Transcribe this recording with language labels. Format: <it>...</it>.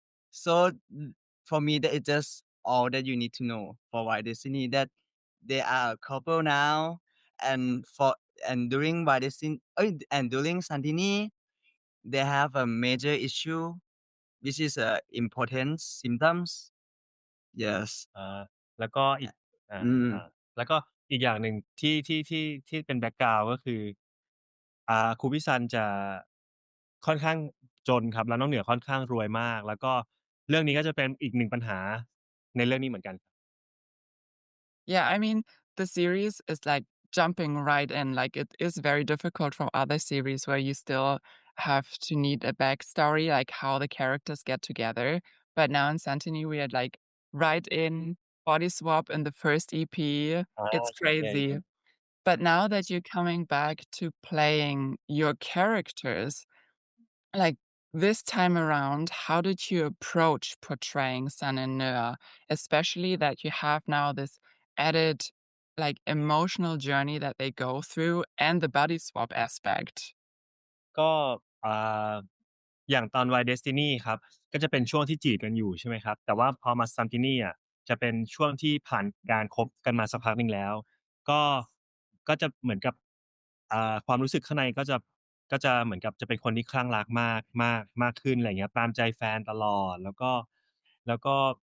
<en>So for me, that is just all that you need to know for Why Destiny. That they are a couple now, and for and during Why Destiny, and during Santini, they have a major issue, which is important symptoms. Yes.</en> <th>แล้วก็อีกอาอ่าแล้วก็อีกอย่างหนึ่งที่เป็นแบ็กกราวนด์ก็คือครูพิซันจะค่อนข้างจนครับแล้วน้องเหนือค่อนข้างรวยมากแล้วก็เรื่องนี้ก็จะเป็นอีกหนึ่งปัญหาในเรื่องนี้เหมือนกัน</th> <en>Yeah, I mean, the series is like jumping right in. Like it is very difficult from other series where you still have to need a backstory, like how the characters get together. But now in Santini, we had like right in body swap in the first EP. อา It's</en> <th>ใช่</th> <en>crazy. But now that you're coming back to playing your characters, like this time around, how did you approach portraying Sun and Noah? Especially that you have now this added, like, emotional journey that they go through and the body swap aspect.</en> <th>ก็อ่าอย่างตอน Y Destiny ครับก็จะเป็นช่วงที่จีบกันอยู่ใช่ไหมครับแต่ว่าพอมา Santini อะจะเป็นช่วงที่ผ่านการคบกันมาสักพักหนึ่งแล้วก็ก็จะเหมือนกับความรู้สึกข้างในก็จะเหมือนกับจะเป็นคนที่คลั่งรักมากขึ้นอะไรอย่างเงี้ยตามใจแฟนตลอดแล้วก็</th>